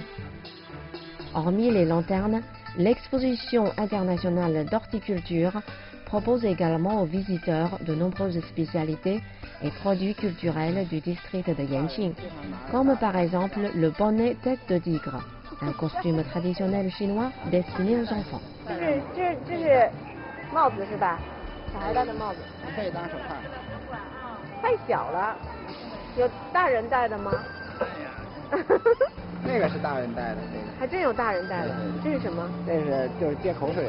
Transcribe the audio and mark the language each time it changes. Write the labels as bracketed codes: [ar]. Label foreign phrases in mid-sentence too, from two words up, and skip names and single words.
[fr] Hormis les lanternes, l'exposition internationale d'horticulture propose également aux visiteurs de nombreuses spécialités et produits culturels du district de Yanqing, comme par exemple le bonnet tête de tigre, un costume traditionnel chinois destiné aux enfants. [zh] 帽子是吧？小孩戴的帽子。可以当手帕。太小了，有大人戴的吗？那个是大人戴的，这个。还真有大人戴的，这是什么？这是就是接口水的。